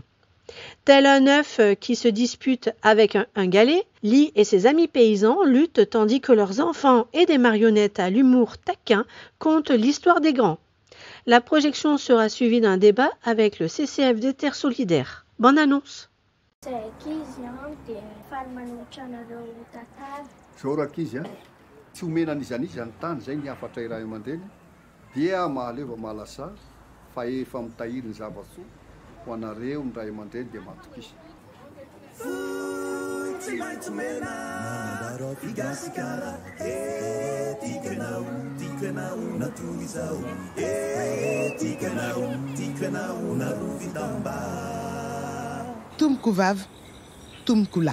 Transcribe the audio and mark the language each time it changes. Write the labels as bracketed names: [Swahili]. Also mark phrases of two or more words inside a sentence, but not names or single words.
[French] Tel un œuf qui se dispute avec un galet, Lee et ses amis paysans luttent tandis que leurs enfants et des marionnettes à l'humour taquin content l'histoire des grands. La projection sera suivie d'un débat avec le CCFD Terre Solidaire. Bonne annonce! [Malagasy] Tsy omena izany tany zay ny afatra iraha aman-dreny dia mahaleva mahalasa fa efa mitahiry ny zava-tsoa ho anareo ny ray aman-dreny dia matokisa. Tumkuvav, Tumkula.